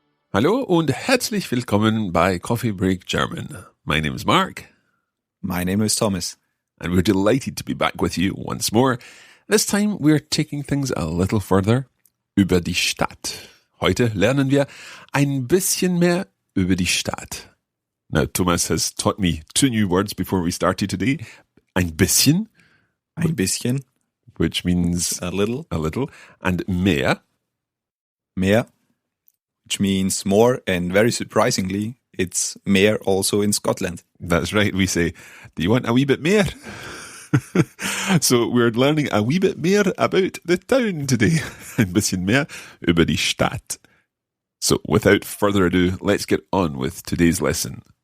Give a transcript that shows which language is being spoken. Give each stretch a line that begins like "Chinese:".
German: Hallo und herzlich willkommen bei Coffee Break German.
English: My name is Mark. My name is Thomas. And we're delighted to be back with you once more. This time we're taking things a little further.
German: Über die Stadt. Heute lernen wir ein bisschen mehr über die Stadt.
English: Now, Thomas has taught me 2 new words before we started today.
German: Ein bisschen. Ein bisschen.
English: Which means a little. A little. And mehr.
German: Mehr.
English: Which means more, and very surprisingly, it's mehr also in Scotland. That's right. We say, do you want a wee bit mehr? So we're learning a wee bit mehr about the town today.
German: Ein bisschen mehr über die Stadt.
English: So without further ado, let's get on with today's lesson.